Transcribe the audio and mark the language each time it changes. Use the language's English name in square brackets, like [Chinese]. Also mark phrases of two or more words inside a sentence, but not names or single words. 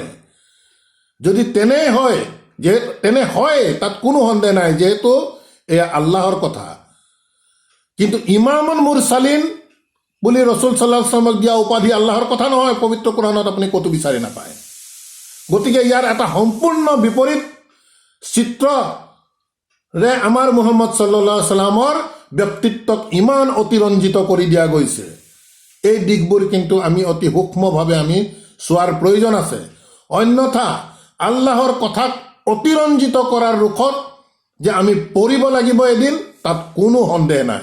[Assamese] যদি তেনে হয় তাত কোনো সন্দেহ নাই, যিহেতু এয়া আল্লাহৰ কথা। কিন্তু [Arabic] إمام المرسلين [Assamese] বুলি ৰসুল [Arabic] صلى الله عليه وسلم [Assamese] দিয়া উপাধি আল্লাহৰ কথা নহয়, পবিত্ৰ কোৰাণত আপুনি ক'তো বিচাৰি নাপায়। গতিকে ইয়াৰ এটা সম্পূৰ্ণ বিপৰীত চিত্ৰৰে আমাৰ মুহাম্মদ [Arabic] صلى الله عليه وسلم [Assamese] ব্যক্তিত্বক ইমান অতিৰঞ্জিত কৰি দিয়া গৈছে। এই দিশবোৰ কিন্তু আমি অতি সূক্ষ্মভাৱে আমি চোৱাৰ প্ৰয়োজন আছে। অন্যথা আল্লাহৰ কথাক অতিৰঞ্জিত কৰাৰ ৰুখত যে আমি পৰিব লাগিব এদিন, তাত কোনো সন্দেহ নাই।